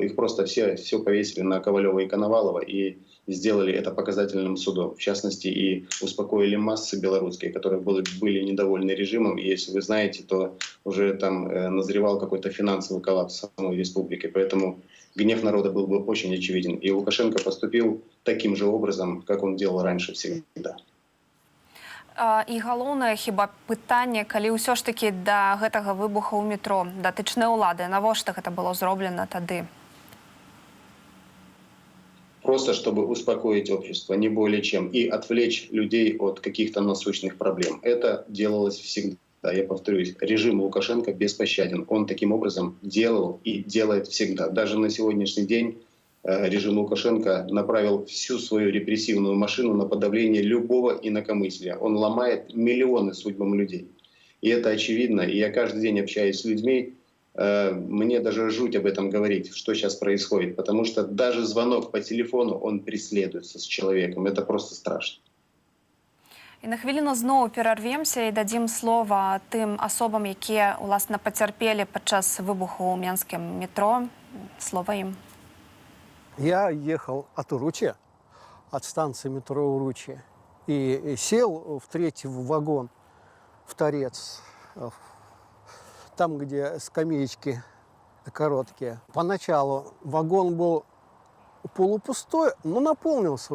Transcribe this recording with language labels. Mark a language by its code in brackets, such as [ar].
[ru] Их просто все повесили на Ковалева и Коновалова и сделали это показательным судом. В частности, и успокоили массы белорусские, которые были недовольны режимом. И если вы знаете, то уже там назревал какой-то финансовый коллапс самой республики. Поэтому гнев народа был бы очень очевиден. И Лукашенко поступил таким же образом, как он делал раньше всегда. [be] І галоўнае хіба пытанне, калі ўсё ж такі да гэтага выбуха ў метро датычныя ўлады, навошта гэта было зроблена тады? [ru] Просто чтобы успокоить общество, не более чем, и отвлечь людей от каких-то насущных проблем. Это делалось всегда. Я повторюсь, режим Лукашенко беспощаден. Он таким образом делал и делает всегда. Даже на сегодняшний день режим Лукашенко направил всю свою репрессивную машину на подавление любого инакомыслия. Он ломает миллионы судьбам людей. И это очевидно. И я каждый день общаюсь с людьми. Мне даже жуть об этом говорить, что сейчас происходит. Потому что даже звонок по телефону, он преследуется с человеком. Это просто страшно. [be] І на хвіліну зноў перарвемся і дадзім слова тым асобам, якія, уласна, пацярпелі падчас выбуху ў менскім метро. Слова ім. [ru] Я ехал от Уручья, от станции метро Уручья, и сел в третий вагон, в торец, там, где скамеечки короткие. Поначалу вагон был полупустой, но наполнился.